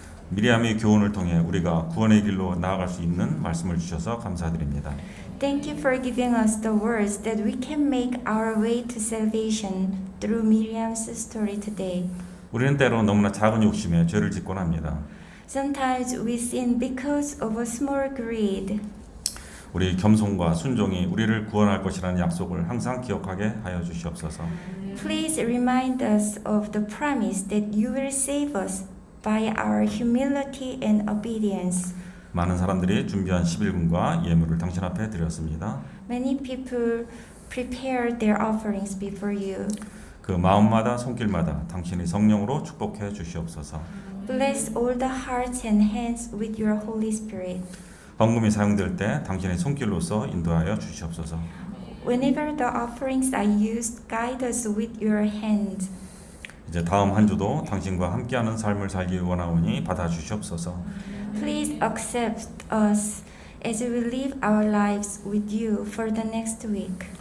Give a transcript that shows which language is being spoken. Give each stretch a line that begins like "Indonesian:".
Korean: 미리암의 교훈을 통해 우리가 구원의 길로 나아갈 수 있는 말씀을 주셔서 감사드립니다.
English: thank you for giving us the words that we can make our way to salvation through Miriam's story today.
Korean: 우리는 때로 너무나 작은 욕심에 죄를 짓곤 합니다.
English: Sometimes we sin because of a small greed.
Korean: 우리 겸손과 순종이 우리를 구원할 것이라는 약속을 항상 기억하게 하여 주시옵소서.
English: Please remind us of the promise that you will save us by our humility and obedience.
Korean: 많은 사람들이 준비한 11금과 예물을 당신 앞에 드렸습니다.
English: Many people prepared their offerings before you.
Korean: 그 마음마다 손길마다 당신의 성령으로 축복해 주시옵소서.
English: Bless all the hearts and hands with your Holy Spirit.
Korean: 헌금이 사용될 때 당신의 손길로서 인도하여 주시옵소서.
English: Whenever the offerings are used, guide us with your hand.
Korean: 이제 다음 한 주도 당신과 함께하는 삶을 살기 원하오니 받아 주시옵소서.
English: Please accept us as we live our lives with you for the next week.